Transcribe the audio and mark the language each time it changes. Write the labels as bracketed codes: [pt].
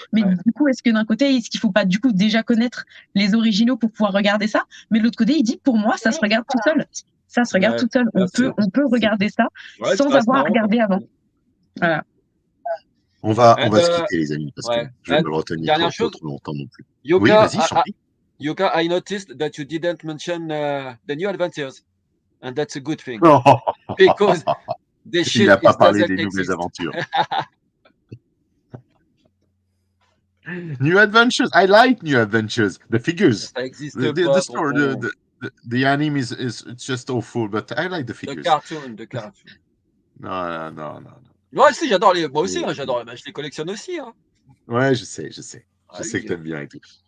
[fr] Mais du coup, est-ce que d'un côté, est-ce qu'il faut pas du coup déjà connaître les originaux pour pouvoir regarder ça? Mais de l'autre côté, il dit pour moi, ça se regarde tout seul. Ça se regarde tout seul. On peut regarder ça sans avoir regardé avant. Voilà. On va se quitter, les amis, parce que je vais me retenir trop longtemps non plus. Yukka, oui, vas-y, j'en prie. [en] Yukka, I noticed that you didn't mention the new adventures, and that's a good thing. Because the shit [fr] Il n'a pas parlé des [en] exist. [fr] nouvelles aventures. [en] New adventures, I like new adventures. The figures, the story, the anime is it's just awful, but I like the figures. The cartoon. [fr] Non. Ouais, si, j'adore moi aussi, j'adore. Je les collectionne aussi. Hein. Ouais, je sais. Je sais que t'aimes bien et tout.